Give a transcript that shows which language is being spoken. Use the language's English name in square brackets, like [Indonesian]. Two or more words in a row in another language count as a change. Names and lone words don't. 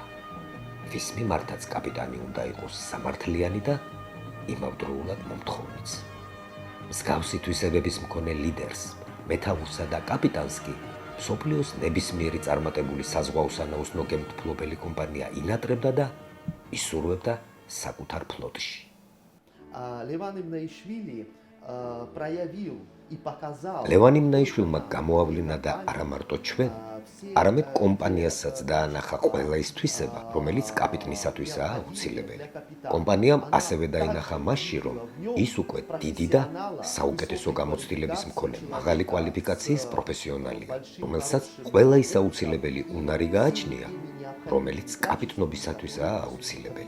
[Georgian] ვის მიმართაც კაპიტანი უნდა იყოს სამართლიანი და იმავდროულად მომთხოვნიც. მსგავსი თვისებების მქონე ლიდერს, მეთაურსა და კაპიტანს კი მსოფლიოს ნებისმიერი წარმატებული საზღვაო სანაოსნო გემთმფლობელი კომპანია ინატრებდა და ისურვებდა საკუთარ ფლოტში. [Russian] Леван Ивнаишвили проявил и показал. [Georgian] ლევანი მნაიშვილმა გამოავლინა და არა მარტო ჩვენ, არამედ კომპანიასაც დაანახა ყველა ის თვისება, რომელიც კაპიტნისათვისაა აუცილებელი. კომპანიამ ასევე დაინახა მასში, რომ ის უკვე დიდი და საუკეთესო გამოცდილების მქონე მაღალი კვალიფიკაციის პროფესიონალია, რომელსაც ყველა ის აუცილებელი უნარი გააჩნია, რომელიც კაპიტნობისათვისაა აუცილებელი.